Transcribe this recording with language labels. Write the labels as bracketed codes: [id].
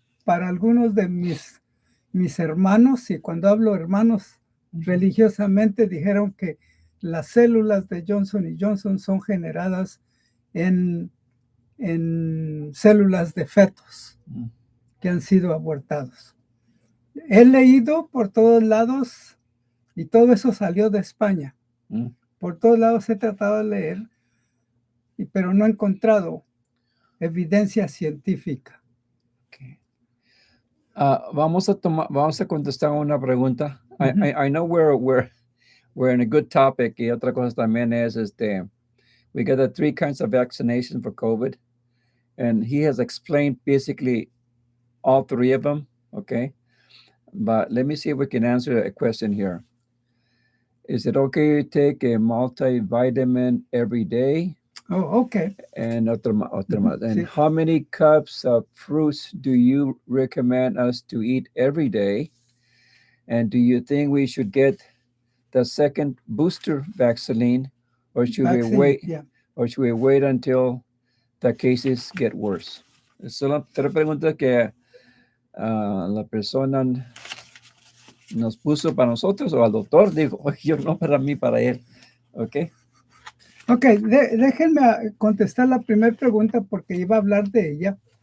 [es] para algunos de mis hermanos, y cuando hablo hermanos religiosamente, dijeron que las células de Johnson y Johnson son generadas en células de fetos que han sido abortados. He leído por todos lados y todo eso salió de España. Por todos lados he tratado de leer, pero no he encontrado evidencia científica. Okay. Vamos a contestar una pregunta. [en] I know we're in a good topic. [es] Y otra cosa también es [en] we got the 3 kinds of vaccination for COVID, and he has explained basically all 3 of them. Okay, but let me see if we can answer a question here. Is it okay to take a multivitamin every day? Oh, okay. And [es] otro más. [en] And [es] Sí. [en] how many cups of fruits do you recommend us to eat every day? And do you think we should get the second booster vaccine, or should we wait? Yeah. Or should we wait until the cases get worse? [es] Son las 3 preguntas que la persona nos puso para nosotros, o al doctor, digo, yo no para mí, para él. ¿Ok? Ok, déjenme contestar la primera pregunta porque iba a hablar de ella.